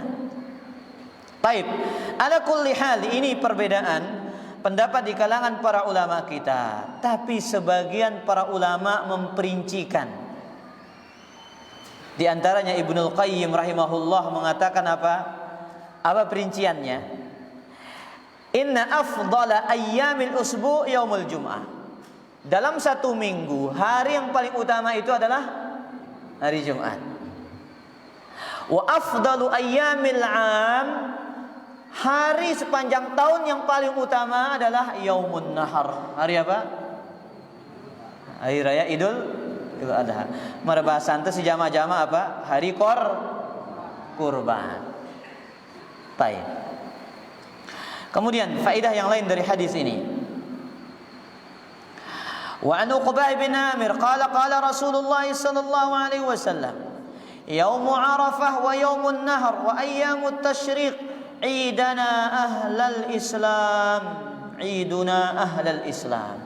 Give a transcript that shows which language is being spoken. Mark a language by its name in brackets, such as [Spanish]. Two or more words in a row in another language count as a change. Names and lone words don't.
[Indonesian] Taib. [Arabic] على كل حال, [Indonesian] ini perbedaan pendapat di kalangan para ulama kita. Tapi sebagian para ulama memperincikan. Di antaranya Ibnul Qayyim rahimahullah mengatakan apa? Apa perinciannya? [Arabic] إن أفضل أيام الأسبوع يوم الجمعة. [Indonesian] Dalam satu minggu, hari yang paling utama itu adalah hari Jumat. [Arabic] وأفضل أيام العام, [Indonesian] hari sepanjang tahun yang paling utama adalah Yaumun Nahar. Hari apa? Hari Raya Idul Adha. Mara bahasa ante si jama-jama apa? Hari kurban. Baik. Kemudian faedah yang lain dari hadis ini. [Arabic] وعن عقبة بن عامر قال رسول الله صلى الله عليه وسلم, يوم عرفة ويوم النحر وأيام التشريق عيدنا أهل الإسلام، عيدنا أهل الإسلام.